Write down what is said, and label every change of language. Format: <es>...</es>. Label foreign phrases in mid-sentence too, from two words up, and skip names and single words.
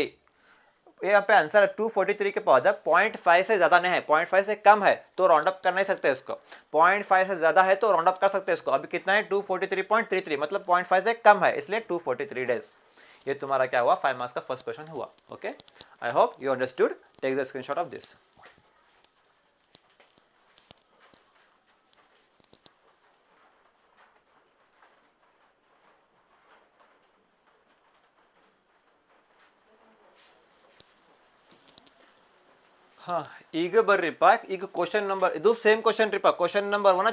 <hi>यहाँ पे आंसर 243 के बाद 0.5 से ज्यादा नहीं है, 0.5 से कम है तो</hi> <en>round up</en> <hi>कर नहीं सकते इसको, 0.5 से ज्यादा है तो</hi> <en>round up</en> <hi>कर सकते हैं इसको। अभी कितना है 243.33 मतलब 0.5 से कम है इसलिए 243 डेज। ये तुम्हारा क्या हुआ 5 मार्क्स का</hi> <en>first question</en> <hi>हुआ।</hi> <en>OK, I hope you understood, take the screenshot of this.</en> <kn>ಹಾಂ ಈಗ ಬರ್ರಿಪ್ಪ, ಈಗ</kn> <en>question number</en> <kn>ಇದು</kn> <en>same question</en> <kn>ರೀಪ್ಪ,</kn> <en>question number</en> <kn>1</kn>